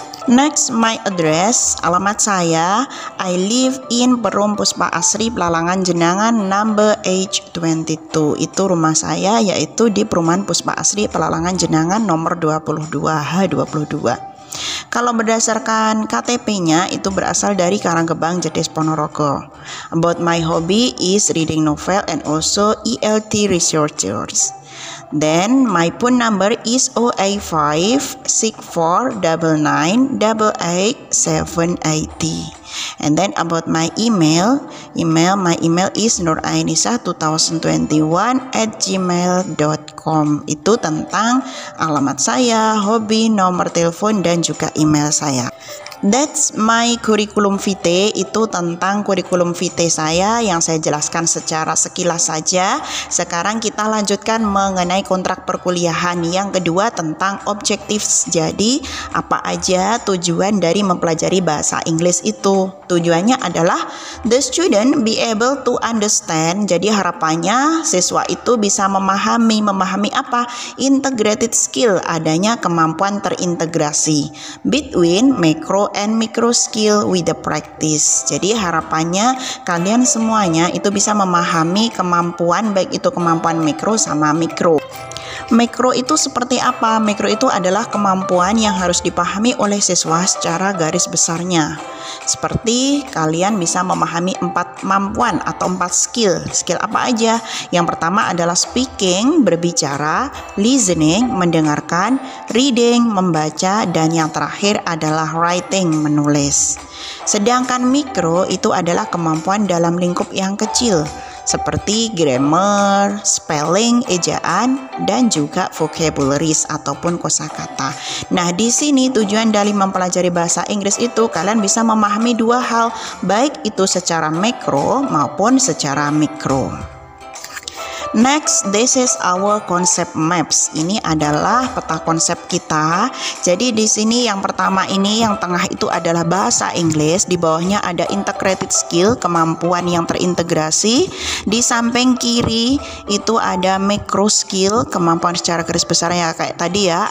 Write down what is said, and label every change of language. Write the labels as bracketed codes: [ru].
[en] Next, my address, [id] alamat saya. [en] I live in Perum Puspa Asri, Pelalangan Jenangan, number H22. [id] Itu rumah saya, yaitu di Perumahan Puspa Asri, Pelalangan Jenangan, nomor 22, H22. Kalau berdasarkan KTP-nya itu berasal dari Karanggebang, Jedes, Ponorogo. [en] About my hobby is reading novel and also ELT researchers. Then my phone number is 08564998880. And then about my email is nurainisa2021@gmail.com. [id] Itu tentang alamat saya, hobi, nomor telepon, dan juga email saya. [en] That's my curriculum vitae. [id] Itu tentang curriculum vitae saya yang saya jelaskan secara sekilas saja. Sekarang kita lanjutkan mengenai kontrak perkuliahan. Yang kedua tentang objectives. Jadi apa aja tujuan dari mempelajari bahasa Inggris itu? Tujuannya adalah [en] the student be able to understand. [id] Jadi harapannya siswa itu bisa memahami apa? [en] Integrated skill, [id] adanya kemampuan terintegrasi [en] between macro and micro skill with the practice. [id] Jadi harapannya kalian semuanya itu bisa memahami kemampuan, baik itu kemampuan mikro sama mikro. Mikro itu seperti apa? Mikro itu adalah kemampuan yang harus dipahami oleh siswa secara garis besarnya. Seperti kalian bisa memahami 4 kemampuan atau 4 skill. Skill apa aja? Yang pertama adalah speaking, berbicara, listening, mendengarkan, reading, membaca, dan yang terakhir adalah writing, menulis. Sedangkan mikro itu adalah kemampuan dalam lingkup yang kecil, seperti grammar, spelling, ejaan, dan juga vocabularies ataupun kosakata. Nah, di sini tujuan dari mempelajari bahasa Inggris itu kalian bisa memahami 2 hal, baik itu secara makro maupun secara mikro. [en] Next, this is our concept maps. [id] Ini adalah peta konsep kita. Jadi di sini yang pertama ini yang tengah itu adalah bahasa Inggris. Di bawahnya ada integrated skill, kemampuan yang terintegrasi. Di samping kiri itu ada macro skill, kemampuan secara garis besar ya kayak tadi ya.